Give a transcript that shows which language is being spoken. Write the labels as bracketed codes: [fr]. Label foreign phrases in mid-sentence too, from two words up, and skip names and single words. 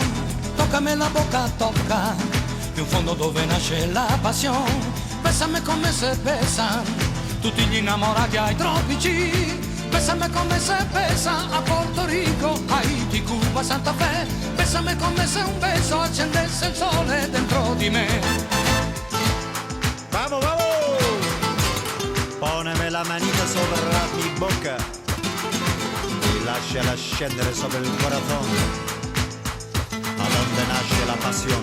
[it] Toccami la boca tocca, in fondo dove nasce la passione. Bésame come [es] se besan [it] tutti gli innamorati ai tropici. [es] Bésame come se besa a Porto Rico, Haiti, Cuba, Santa Fe. [it] Bésame come se un beso accendesse il sole dentro di me. [es] Vamos, vamos. Poneme la manita [it] sopra mi bocca. Lasciala scendere sopra il corazón, [es] a donde [it] nasce [es] la pasión.